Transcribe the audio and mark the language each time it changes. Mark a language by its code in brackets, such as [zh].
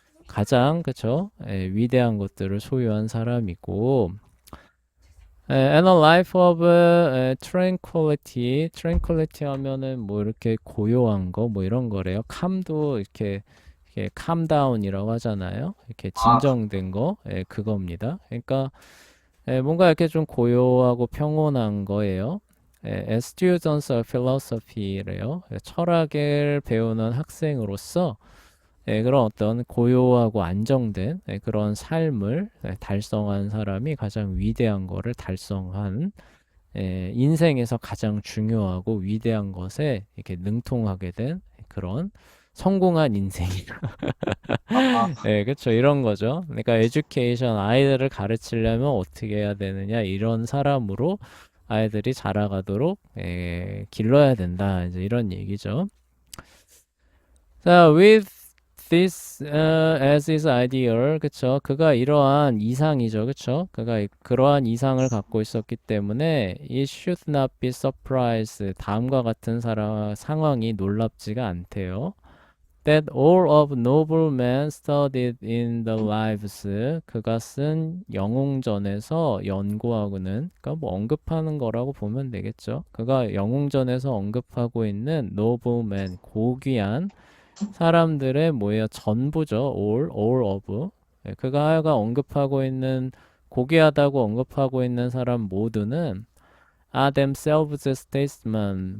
[ko] 가장 그쵸? 위대한 것들을 소유한 사람이고 [en] and a life of tranquility [ko] 하면은 뭐 이렇게 고요한 거 뭐 이런 거래요. calm도 이렇게 [en] calm down [ko] 이라고 하잖아요. 이렇게 진정된 거, 그겁니다. 그러니까 뭔가 이렇게 좀 고요하고 평온한 거예요. [en] as students of philosophy [ko] 래요. 철학을 배우는 학생으로서 그런 어떤 고요하고 안정된 그런 삶을 달성한 사람이 가장 위대한 거를 달성한 인생에서 가장 중요하고 위대한 것에 이렇게 능통하게 된 그런 성공한 인생이 아, 예, 그쵸. 이런 거죠. 그러니까 에듀케이션 아이들을 가르치려면 어떻게 해야 되느냐 이런 사람으로 아이들이 자라가도록 길러야 된다. 이제 이런 얘기죠. [en] 자, with this as his ideal, [ko] 그쵸? 그가 이러한 이상이죠, 그쵸? 그가 그러한 이상을 갖고 있었기 때문에 [en] it should not be surprised. [ko] 다음과 같은 상황이 놀랍지가 않대요. [en] That all of noblemen studied in the lives. [ko] 그가 쓴 영웅전에서 연구하고는, 그러니까 뭐 언급하는 거라고 보면 되겠죠. 그가 영웅전에서 언급하고 있는 noblemen, 고귀한 사람들의 뭐예요? 전부죠. [en] all of. [ko] 그가 언급하고 있는 고귀하다고 언급하고 있는 사람 모두는 [en] are themselves statesmen.